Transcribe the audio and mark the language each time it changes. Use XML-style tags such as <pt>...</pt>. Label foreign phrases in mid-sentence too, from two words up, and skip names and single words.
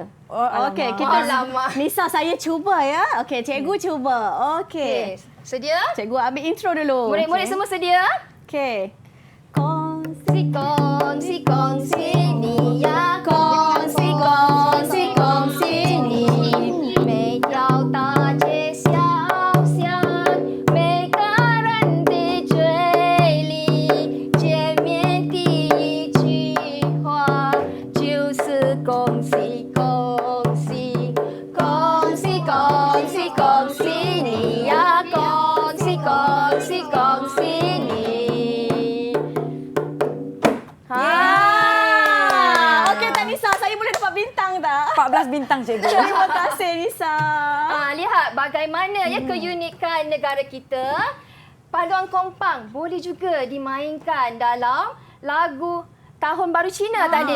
<ms>Okey, kita Nisa, saya cuba ya. Okey, cikgu cuba. Okey. Sedia? Cikgu ambil intro dulu. Murid-murid semua sedia? Okey. Kongsi kongsi ni ya, kongsi kongsi kongsi ni,</ms> <zh>没有大街小巷，每个人的嘴里见面第一句话就是恭喜恭喜，恭喜恭喜恭喜你呀，恭喜恭喜恭喜你。</zh> <ms>Okey tak, Nisa, saya boleh dapat bintang tak? 14 bintang, cikgu. Terima kasih, Nisa. Lihat bagaimana keunikan negara kita. Paduan kompang boleh juga dimainkan dalam lagu Tahun Baru Cina tadi.</ms>